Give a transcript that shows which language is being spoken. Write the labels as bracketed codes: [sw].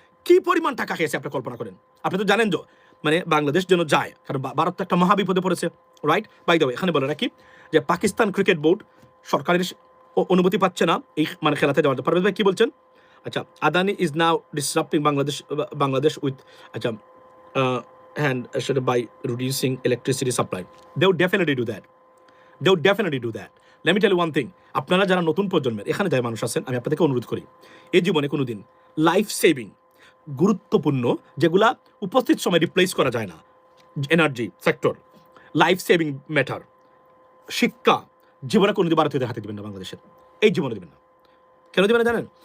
[bn] কি পরিমাণ টাকা খেয়েছে আপনি কল্পনা করেন। আপনি তো জানেন যে মানে বাংলাদেশ যেন যায়, কারণ ভারত তো একটা মহাবিপদে পড়েছে, রাইট? বাই দ্য ওয়ে, এখানে বলে রাখি যে পাকিস্তান ক্রিকেট বোর্ড সরকারের অনুমতি পাচ্ছে না এই মানে খেলাতে যাওয়ার। পারভেজ ভাই কি বলছেন? [en] আচ্ছা, Adani is now disrupting Bangladesh with আচ্ছা and by reducing electricity supply. They would definitely do that. They would definitely do that. Let me tell you one thing. [bn] আপনারা যারা নতুন প্রজন্মের এখানে যারা মানুষ আছেন, আমি আপনাদেরকে অনুরোধ করি, এই জীবনে কোনোদিন লাইফ সেভিং গুরুত্বপূর্ণ যেগুলা উপস্থিত সময় রিপ্লেস করা যায় না, energy sector, life saving matter, শিক্ষা, জীবনে কোনোদিন ভারতীয়দের হাতে দিবেন না, বাংলাদেশের এই জীবনে দিবেন না। কেন দিবেন না জানেন?